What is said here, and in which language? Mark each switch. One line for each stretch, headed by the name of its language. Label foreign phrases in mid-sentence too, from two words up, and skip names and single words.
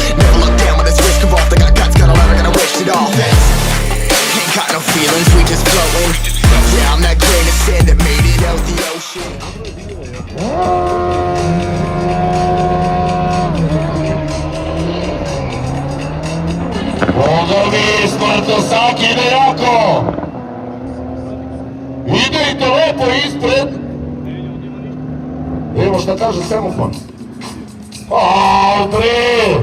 English: Never look down when there's risk involved. They got guts, got a lot, I gotta waste it all. Ain't got no feelings, we just floating. Yeah, I'm that grain of sand that made it out the ocean.
Serbian: Vozovi Spartosaki ide jako! Idite lepo ispred! Evo šta kaže semafor. Bre!